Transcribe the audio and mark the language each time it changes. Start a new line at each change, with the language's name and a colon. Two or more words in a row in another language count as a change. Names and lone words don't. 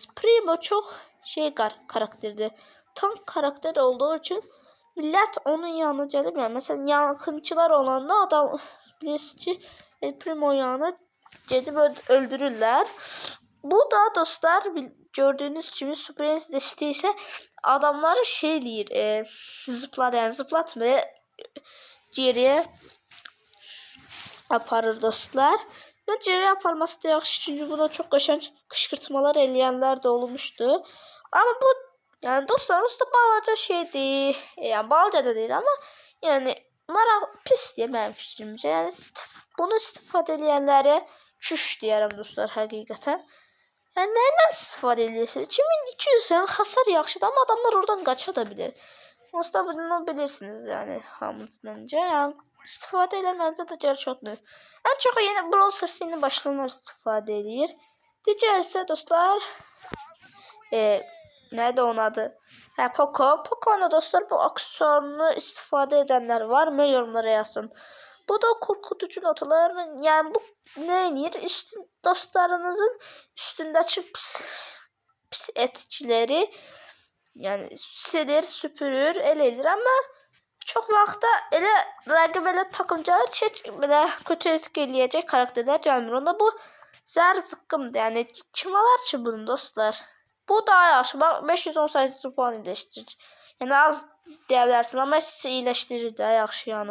Azerbaijani: Primo çox karakterdir. Tank karakter olduğu için millət onun yanına gəlib. Yəni məsələn yankınçılar olanda adam bilirsiniz ki Primo yanına gedib öldürürlər. Bu da dostlar gördüğünüz kimi Supreme desteği ise adamları eləyir, zıplatmır, geriye aparır dostlar. Ve geriye aparması da yaxşı, çünkü buna çok qəşəng kışkırtmalar eləyənlər də olmuştu. Ama bu yani dostlarınız da balaca şeydir, yani balaca da değil ama yani pis diye mənim fikrimcə. Yəni bunu istifadə edənlərə çüş deyərəm dostlar həqiqətən. Yəni nəyə istifadə edirsiniz? 2200 yəni hasar yaxşıdır amma adamlar oradan qaça da bilir. Dostlar bunu bilirsiniz yəni hamınız məncə. Yəni istifadə eləmənizdə də gərək çoxdur. Ən çox yeni Brawl Stars yeni başlayanlar istifadə edir. Digər isə dostlar nədir onun adı? Poco. Poco'nun dostlar bu aksesuarını istifadə edənlər var mı? Yorumlara yazsın.
Turkish: Bu da korkutucu notalar.
Azerbaijani: Yani bu neyir? Dostlarınızın üstündeki pis etkileri yani silir, süpürür, elədir ama çok vaxtda elə rəqib elə takımcılar heç belə kötü etki eləyəcək karakterlər gəlmir. Onda bu zər zıqqımdır. Yəni kim alar ki bunu dostlar? Bu daha yaxşı. Bax 518 puan iyiləşdirir. Yəni az deyə bilərsin amma heç iyiləşdirir də yaxşı yəni.